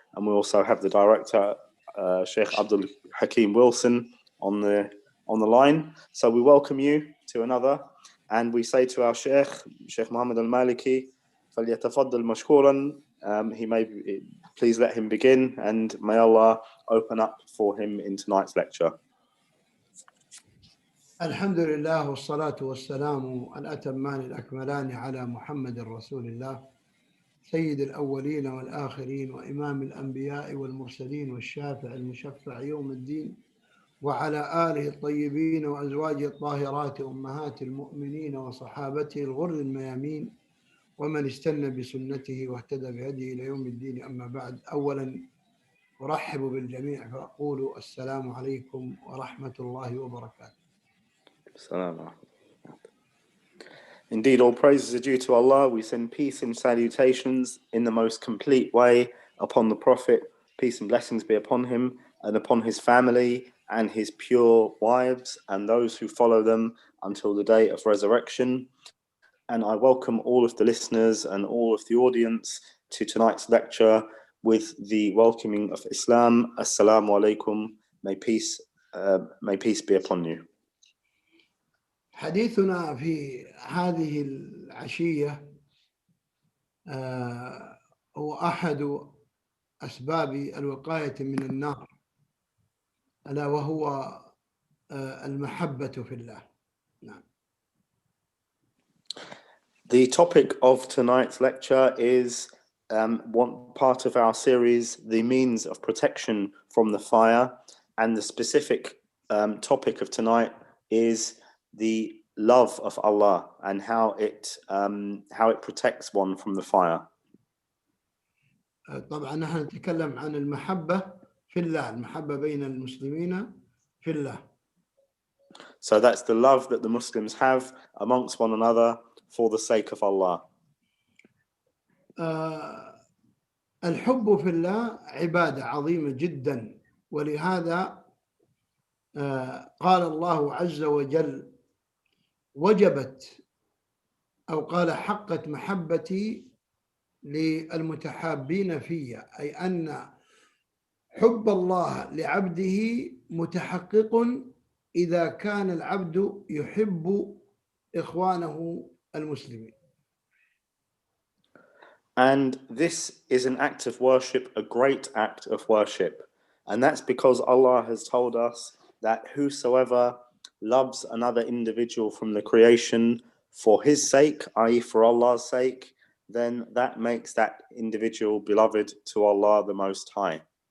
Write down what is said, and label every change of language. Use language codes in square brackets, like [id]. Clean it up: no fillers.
[en] And we also have the director, Sheikh Abdul Hakim Wilson, on the line. So we welcome you to another, and we say to our Sheikh Muhammad al-Maliki, [ar] فَلْيَتَفَضَّلْ مَشْكُورًا. [en] He may please let him begin, and may Allah open up for him in tonight's lecture. [ar] الحمد لله والصلاة والسلام الأتمان الأكملان على محمد رسول الله سيد الأولين والآخرين وإمام الأنبياء والمرسلين والشافع المشفع يوم الدين وعلى آله الطيبين وأزواجه الطاهرات أمهات المؤمنين وصحابته الغر الميامين ومن استنى بسنته واهتدى بهديه إلى يوم الدين. أما بعد، أولا أرحب بالجميع فأقول السلام عليكم ورحمة الله وبركاته. [en] Indeed, all praises are due to Allah. We send peace and salutations in the most complete way upon the Prophet. Peace and blessings be upon him and upon his family and his pure wives and those who follow them until the day of resurrection. And I welcome all of the listeners and all of the audience to tonight's lecture with the welcoming of Islam. Assalamu alaikum. May peace be upon you. [ar] حديثنا في هذه العشية هو أحد أسباب الوقاية من النار، ألا وهو المحبة في الله. نعم. [en] The topic of tonight's lecture is one part of our series, the means of protection from the fire, and the specific topic of tonight is the love of Allah and how it protects one from the fire. [ar] طبعا نحن نتكلم عن المحبة في الله، المحبة بين المسلمين في الله. [en] So that's the love that the Muslims have amongst one another for the sake of Allah. [ar] الحب في الله عبادة عظيمة جدا، ولهذا قال الله عز وجل وجبت أو قال حقت محبتي للمتحابين في، أي أن حب الله لعبده متحقق إذا كان العبد يحب إخوانه المسلمين. [en] And this is an act of worship, a great act of worship. And that's because Allah has told us that whosoever loves another individual from the creation for his sake, i.e. for Allah's sake, then that makes that individual beloved to Allah the Most High.